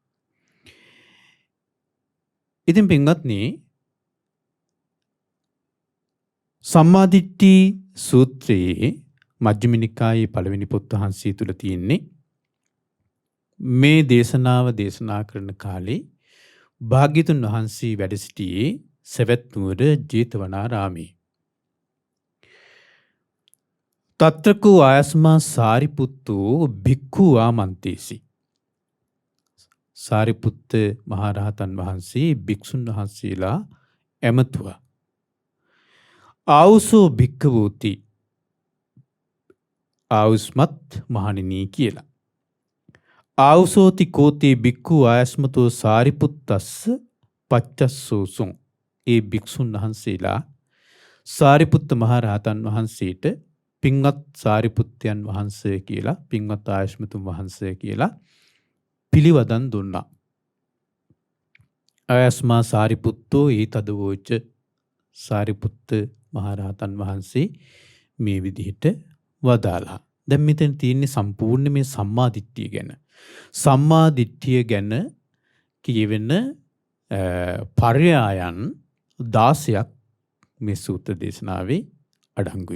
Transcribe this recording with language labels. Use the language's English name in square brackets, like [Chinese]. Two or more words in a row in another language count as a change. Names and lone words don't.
[Sinhala] ඉතින් පින්වත්නි, සම්මා දිට්ඨි සූත්‍රයේ මජ්ක්‍ධිම නිකායේ පළවෙනි පොත් වහන්සේ තුල තියෙන්නේ මේ දේශනාව දේශනා කරන කාලේ භාග්‍යතුන් වහන්සේ වැඩ සිටියේ සෙවැත් නුවර ජේතවනාරාමේ. [Pali] තත්‍රකෝ ආයස්මා සාරිපුත්තු භික්ඛු ආමන්තේසි. [Sinhala] සාරිපුත්ත මහරහතන් වහන්සේ භික්ෂුන් වහන්සේලා ඇමතුවා. [Pali] ආවුසෝ භික්ඛවෝති, [Sinhala] ආවුස්මත් මහණෙනි කියලා. [Pali] ආවුසෝති කෝතේ භික්ඛු ආයස්මතෝ සාරිපුත්තස්ස පච්චස්සෝසුං. [Sinhala] ඒ භික්ෂුන් වහන්සේලා සාරිපුත්ත මහරහතන් වහන්සේට පින්වත් සාරිපුත්තයන් වහන්සේ කියලා, පින්වත් ආයස්මතුන් වහන්සේ කියලා පිළිවදන් දුන්නා. [Pali] ආයස්මා සාරිපුත්තෝ ඊතදවෝච. [Sinhala] සාරිපුත්ත මහරහතන් වහන්සේ මේ විදිහට වදාලා. දැන් මෙතන තියෙන්නේ සම්පූර්ණ මේ සම්මාදිට්ඨිය ගැන. සම්මාදිට්ඨිය ගැන කියවෙන පර්යායන් 16ක් මේ සූත්‍ර දේශනාවේ අඩංගුයි.